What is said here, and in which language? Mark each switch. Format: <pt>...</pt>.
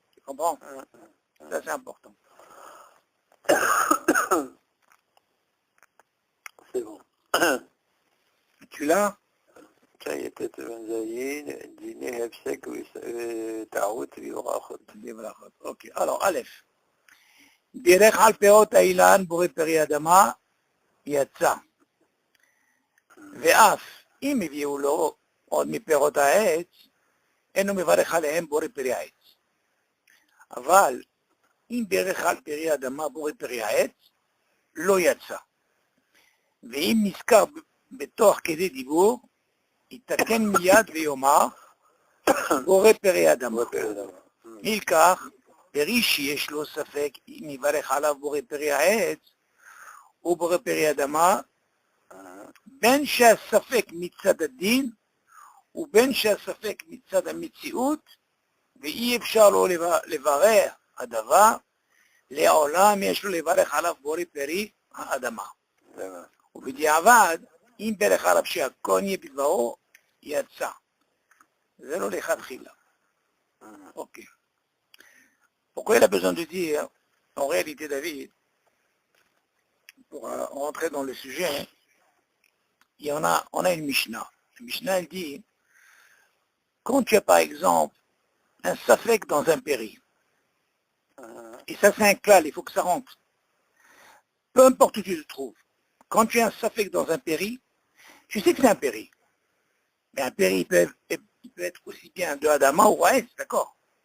<fr>Tu comprends? Ça, c'est important. C'est bon. Tu l'as? Ça y était, Benzaïn, dîner, Hefsek, Taout, Vivrachot. Ok. Alors, Aleph.</fr> <he>Derech al peot האילן בורא פרי אדמה יצא. ואף אם הביאו לו עוד מפירות העץ, אינו מברך עליהם בורא פרי העץ. אבל אם בירך על פרי אדמה בורא פרי העץ, לא יצא. ואם נזכר בתוך כדי דיבור, יתקן מיד ויאמר בורא פרי אדמה. מלכך, פרי שיש לו ספק אם יברך עליו בורא פרי העץ, או בורא פרי אדמה, בין שהספק מצד הדין, ובין שהספק מצד המציאות, ואי אפשר לו לברך הדבר, לעולם יש לו לברך עליו בורא פרי האדמה. ובדיעבד, אם ברך עליו שהכל יהיה בדברו, יצא. זה לא לכתחילה. Ok.</he> <fr>Pourquoi il a besoin de dire, en réalité, David, pour rentrer dans le sujet, on a une Mishnah. La Mishnah, elle dit, quand tu as par exemple un safek dans un péri, et ça c'est un klal, il faut que ça rentre, peu importe où tu te trouves, quand tu as un safek dans un péri, tu sais que c'est un péri, mais un péri peut être aussi bien de Adama ou Aes, d'accord?</fr>